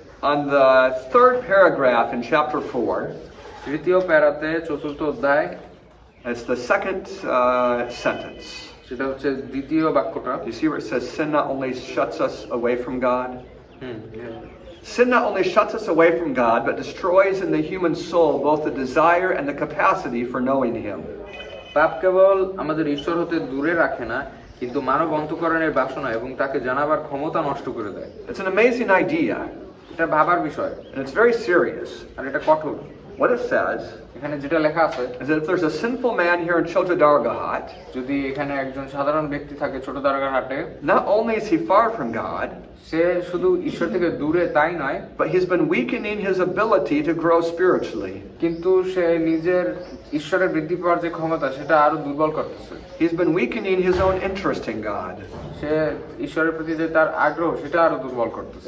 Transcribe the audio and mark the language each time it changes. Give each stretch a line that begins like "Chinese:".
English: On the 3rd paragraph in chapter 4,
Bangla: তৃতীয় প্যারাতে 4th অধ্যায়,
English: it's the 2nd sentence.
Bangla: সেটা হচ্ছে দ্বিতীয় বাক্যটা।
English: You see where it says sin not only shuts us away from God? Hmm. Sin not only shuts us away from God, but destroys in the human soul both the desire and the capacity for knowing Him.
Bangla: পাপ কেবল আমাদের ঈশ্বর হতে দূরে রাখে না, কিন্তু মানব অন্তঃকরণের বাসনা এবং তাকে জানাবার ক্ষমতা নষ্ট করে দেয়।
English: It's an amazing idea,
Bangla: এটা ভাবার বিষয়,
English: and it's very serious.
Bangla: আর এটা কঠোর।
English: What it says
Bangla: এখানে যেটা লেখা আছে,
English: is that if there's a sinful man here in Chota Dargahat,
Bangla: যদি এখানে একজন সাধারণ ব্যক্তি থাকে ছোট দারগাহাটে,
English: not only is he far from God,
Bangla: সে শুধু ঈশ্বর থেকে দূরে তাই নয়,
English: but he's been weakening his ability to grow spiritually.
Bangla: কিন্তু সে নিজের ঈশ্বরের বৃদ্ধি পাওয়ার যে ক্ষমতা সেটা আরো দুর্বল করতেছে।
English: He's been weakening his own interest in God.
Bangla: সে ঈশ্বরের প্রতি যে তার আগ্রহ সেটা আরো দুর্বল করতেছে।